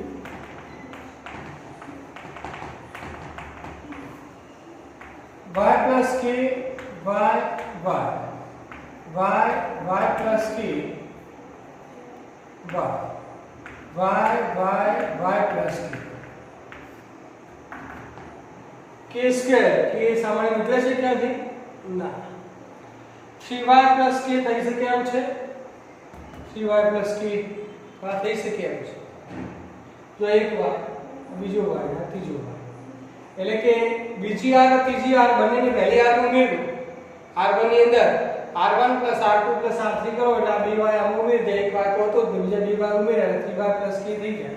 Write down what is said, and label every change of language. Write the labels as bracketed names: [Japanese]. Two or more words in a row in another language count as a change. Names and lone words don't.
[English] y plus k y plus k y plus k k સ્ક્વેર k [Gujarati] સામાન્ય નીકળે છે ક્યાંથી? ના [English] 3y plus k [Gujarati] થઈ શકે એમ છે [English] 3y plus k [Gujarati] આ થઈ શકે એમ છે। તો એક વાર બીજો વાર અને ત્રીજો વાર એટલે કે બીજી r અને ત્રીજી r બંનેની પહેલી r નું ઉમેરવું r1 ની અંદર r1 r2 r3 કરો એટલે આ બે y આમ ઉમેરી દે એક વાર તો હતો જ બીજા બે વાર ઉમેર્યા એટલે [English] 3y k [Gujarati] થઈ ગયા।